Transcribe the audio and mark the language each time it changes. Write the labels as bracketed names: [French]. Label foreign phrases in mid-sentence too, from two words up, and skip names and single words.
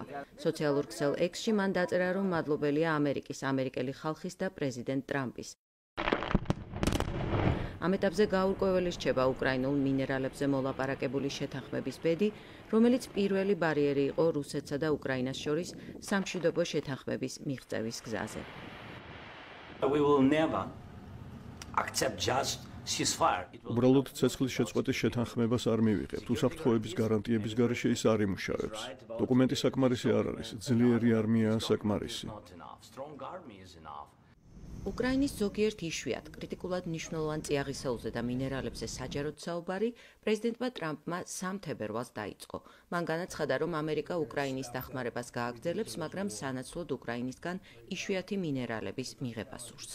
[Georgian] სოციალურ ქსელ X-ში მან დაწერა, რომ მადლობელია ამერიკის, ამერიკელი ხალხის და პრეზიდენტ ტრამპის. ამ ეტაპზე გაურკვეველი რჩება უკრაინულ მინერალებზე მოლაპარაკებული შეთანხმების ბედი, რომელიც პირველი ბარიერი იყო რუსეთსა და უკრაინას შორის სამშვიდობო შეთანხმების მიღწევის გზაზე. [English] We will never accept just ceasefire. [Georgian] უბრალოდ ცეცხლის შეწყვეტის შეთანხმებას არ მივიღებთ. უსაფრთხოების გარანტიების გარეშე ის არ იმუშავებს. დოკუმენტი საკმარისი არ არის, ძლიერი არმიაა საკმარისი. [English] Strong army is enough. [Georgian] უკრაინის ზოგიერთ იშვიათ კრიტიკულად მნიშვნელოვან წიაღისეულზე და მინერალებზე საჯაროდ საუბარი პრეზიდენტმა ტრამპმა 3 თებერვალს დაიწყო. მან განაცხადა, რომ ამერიკა უკრაინის დახმარებას გააგრძელებს, მაგრამ სანაცვლოდ უკრაინისგან იშვიათი მინერალების მიღება სურს.